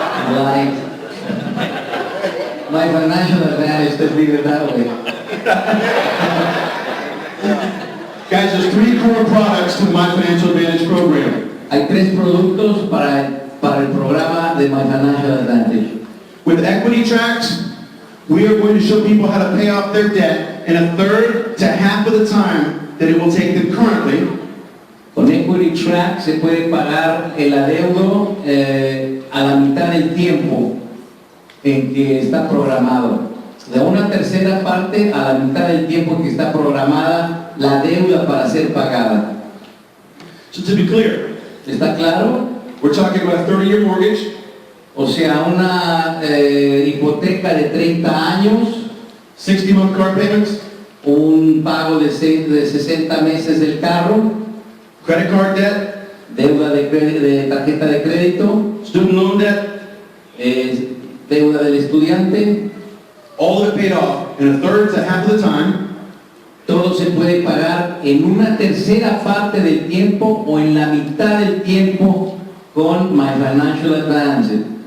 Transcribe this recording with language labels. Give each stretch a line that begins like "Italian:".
English: Like My Financial Advantage, let's leave it that way. Guys, there's 3 core products to the My Financial Advantage program.
Spanish: Hay 3 productos para el programa de My Financial Advantage.
English: With equity tracks, we are going to show people how to pay off their debt in a third to half of the time that it will take them currently.
Spanish: Con Equity Track se puede pagar el adeudo a la mitad del tiempo en que está programado. De una tercera parte a la mitad del tiempo en que está programada la deuda para ser pagada.
English: So to be clear,
Spanish: ¿Está claro?
English: we're talking about a 30-year mortgage,
Spanish: O sea, una hipoteca de 30 años,
English: 60-month car payments,
Spanish: un pago de 60 meses del carro,
English: credit card debt,
Spanish: deuda de tarjeta de crédito,
English: student loan debt,
Spanish: deuda del estudiante,
English: all of it paid off in a third to half of the time.
Spanish: todo se puede pagar en una tercera parte del tiempo o en la mitad del tiempo con My Financial Advantage.